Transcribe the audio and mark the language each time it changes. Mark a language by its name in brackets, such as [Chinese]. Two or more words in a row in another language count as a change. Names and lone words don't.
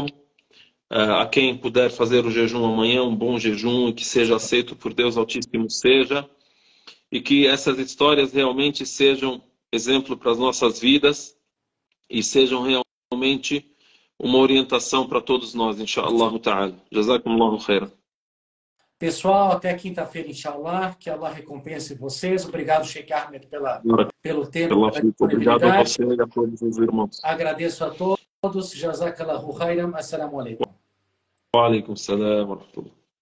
[Portuguese] A quem puder fazer o jejum amanhã, um bom jejum, e que seja aceito por Deus Altíssimo seja, e que essas histórias realmente sejam exemplo para as nossas vidas e sejam realmente uma orientação para todos nós, [Arabic] إن شاء الله تعالى. جزاكم الله خيرا. [Portuguese] Pessoal, até quinta-feira, inshallah, que Allah recompense vocês. Obrigado, Sheikh Ahmed, pelo tempo, pela Obrigado a disponibilidade. você e a todos os irmãos. Agradeço a todos. [Arabic] جزاك الله خيرا. السلام عليكم. وعليكم السلام ورحمة الله.